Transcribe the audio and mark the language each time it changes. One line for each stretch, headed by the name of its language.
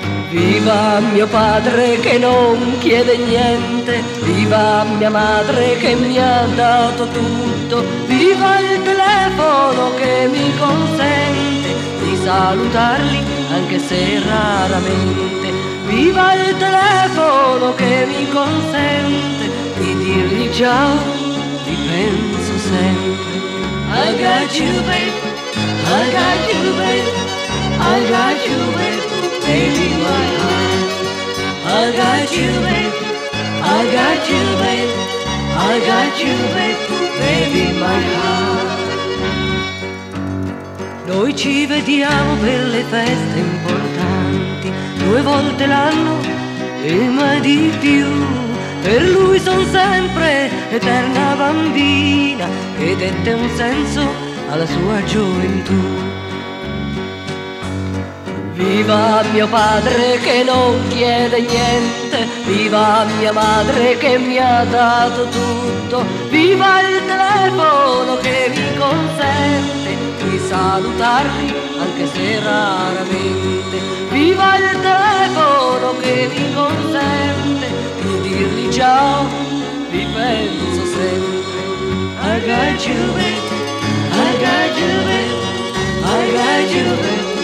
Italian: Viva mio padre che non chiede niente, viva mia madre che mi ha dato tutto, viva il telefono che mi consente di salutarli anche se raramente, viva il telefono che mi consente di dirgli ciao, ti penso sempre.
English: I got you babe, I got you babe, I got you babe. Baby, my heart, I got you, babe. I got you, babe. I got you, babe. Baby, my heart.
Italian: Noi ci vediamo per le feste importanti, due volte l'anno e mai di più. Per lui son sempre eterna bambina che dette un senso alla sua gioventù. Viva mio padre che non chiede niente, viva mia madre che mi ha dato tutto, viva il telefono che mi consente di salutarvi anche se raramente, viva il telefono che mi consente di dirvi ciao, vi penso sempre.
English: I got you, babe, I got you, babe, I got you, babe.